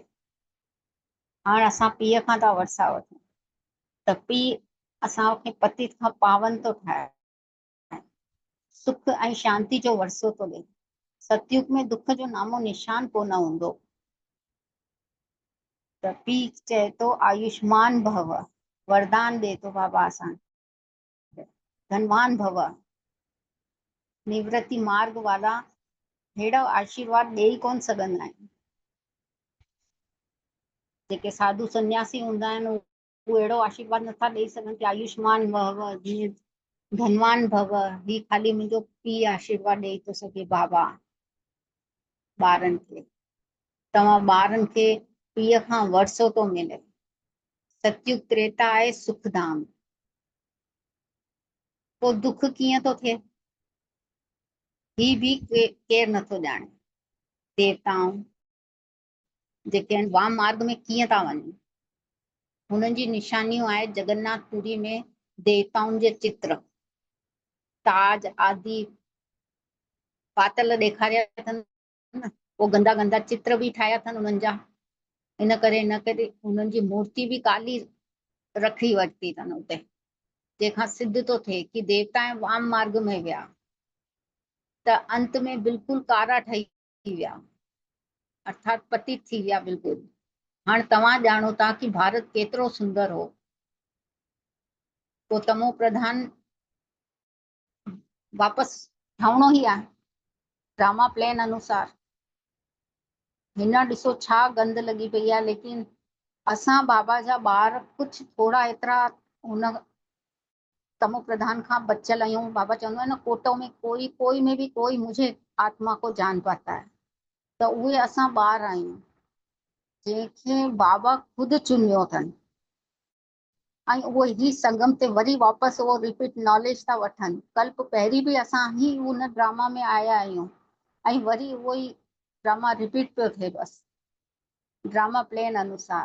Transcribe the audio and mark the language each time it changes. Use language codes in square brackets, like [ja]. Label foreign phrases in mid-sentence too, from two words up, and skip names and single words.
[sd] हाणे असां पीउ खां था वरसा वठूं त पीउ असांखे पतित खां पावन थो ठाहे, सुख ऐं शांति जो वरसो थो ॾे। सतयुग में दुख जो नामो निशान कोन हूंदो। त पीउ चए थो आयुष्मान भव, वरदान दे थो बाबा असांखे, धनवान भव। निवृत्ति मार्ग वाला अहिड़ा आशीर्वाद ॾेई कोन सघंदा आहिनि। जेके साधु सन्यासी हूंदा आहिनि उहे अहिड़ो आशीर्वाद नथा ॾेई सघनि कि आयुष्मान भव, जीअं धनवान भव। ही खाली मुंहिंजो पीउ आशीर्वाद ॾेई थो सघे बाबा ॿारनि खे। तव्हां ॿारनि खे पीउ खां वरसो थो मिले। सतयुग त्रेता आहे सुखधाम। पोइ दुख कीअं थो थिए ही भी केर नथो ॼाणे। देवताऊं जेके आहिनि वाम मार्ग में कीअं था वञनि, हुननि जी निशानियूं आहे जगन्नाथपुरी में देवताउनि जे चित्र, ताज आदि पातल ॾेखारिया अथनि न। वो गंदा गंदा चित्र भी ठाहिया अथनि उन्हनि जा, इन करे उन्हनि जी मूर्ति भी काली रखी वरिती अथनि उते, जंहिंखां सिद्ध थो थिए कि देवता ऐं वाम मार्ग में विया त अंत में बिल्कुलु कारा ठही विया, अर्थात पतित थी विया बिल्कुलु। हाणे तव्हां ॼाणो था कि भारत केतिरो सुंदर हो, तो तमो प्रधान वापसि ठहिणो ई आहे [en] drama plan [sd] अनुसार। हिन ॾिसो छा गंद लॻी पई आहे, लेकिन असां बाबा जा ॿार कुछ थोड़ा एतिरा हुन तमो प्रधान खां बचियल आहियूं। बाबा चवंदो आहे न, [hi] कोटों में कोई में भी कोई मुझे आत्मा को जान पाता है, [sd] त उहे असां ॿार आहियूं जंहिंखे बाबा ख़ुदि चुनियो अथनि, ऐं उहो ही संगम ते वरी वापसि उहो [en] repeat knowledge [sd] था वठनि। कल्प पहिरीं भी असां ही उन ड्रामा में आया आहियूं ऐं वरी उहो ई ड्रामा रिपीट पियो थिए, बसि [en] drama plan [sd] अनुसार।